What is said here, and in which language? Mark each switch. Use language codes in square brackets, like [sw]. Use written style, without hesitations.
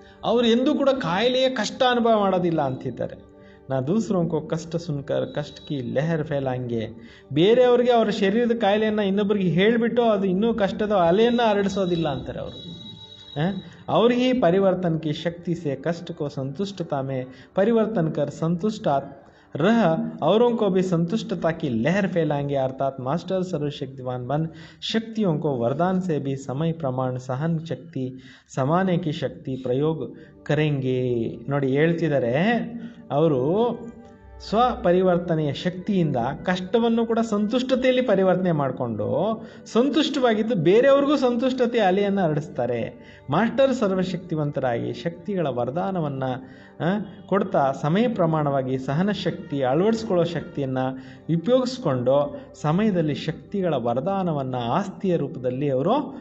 [kn] ಅವರು ಎಂದೂ ಕೂಡ ಕಾಯಿಲೆಯ ಕಷ್ಟ ಅನುಭವ ಮಾಡೋದಿಲ್ಲ ಅಂತಿದ್ದಾರೆ. [hi] ನಾ ದೂಸರೋं को ಕಷ್ಟ ಸುನ್ಕರ್ ಕಷ್ಟ ಕಿ ಲೆಹರ್ ಫೈಲಾಂಗೆ. [kn] ಬೇರೆಯವ್ರಿಗೆ ಅವರ ಶರೀರದ ಕಾಯಿಲೆಯನ್ನು ಇನ್ನೊಬ್ಬರಿಗೆ ಹೇಳಿಬಿಟ್ಟು ಅದು ಇನ್ನೂ ಕಷ್ಟದ ಅಲೆಯನ್ನು ಹರಡಿಸೋದಿಲ್ಲ ಅಂತಾರೆ ಅವರು. [hi] और ही परिवर्तन की शक्ति से कष्ट को संतुष्टता में परिवर्तन कर संतुष्ट रह औरों को भी संतुष्टता की लहर फैलाएंगे. अर्थात मास्टर सर्वशक्तिवान बन शक्तियों को वरदान से भी समय प्रमाण सहन शक्ति समाने की शक्ति प्रयोग करेंगे. [kn] ನೋಡಿ, ಹೇಳ್ತಿದ್ದಾರೆ ಅವರು ಸ್ವಪರಿವರ್ತನೆಯ ಶಕ್ತಿಯಿಂದ ಕಷ್ಟವನ್ನು ಕೂಡ ಸಂತುಷ್ಟತೆಯಲ್ಲಿ ಪರಿವರ್ತನೆ ಮಾಡಿಕೊಂಡು ಸಂತುಷ್ಟವಾಗಿದ್ದು ಬೇರೆಯವ್ರಿಗೂ ಸಂತುಷ್ಟತೆಯ ಅಲೆಯನ್ನು ಹರಡಿಸ್ತಾರೆ. ಮಾಸ್ಟರ್ ಸರ್ವಶಕ್ತಿವಂತರಾಗಿ ಶಕ್ತಿಗಳ ವರದಾನವನ್ನು ಕೊಡ್ತಾ ಸಮಯ ಪ್ರಮಾಣವಾಗಿ ಸಹನ ಶಕ್ತಿ ಅಳವಡಿಸ್ಕೊಳ್ಳೋ ಶಕ್ತಿಯನ್ನು ಉಪಯೋಗಿಸ್ಕೊಂಡು ಸಮಯದಲ್ಲಿ ಶಕ್ತಿಗಳ ವರದಾನವನ್ನು ಆಸ್ತಿಯ ರೂಪದಲ್ಲಿ ಅವರು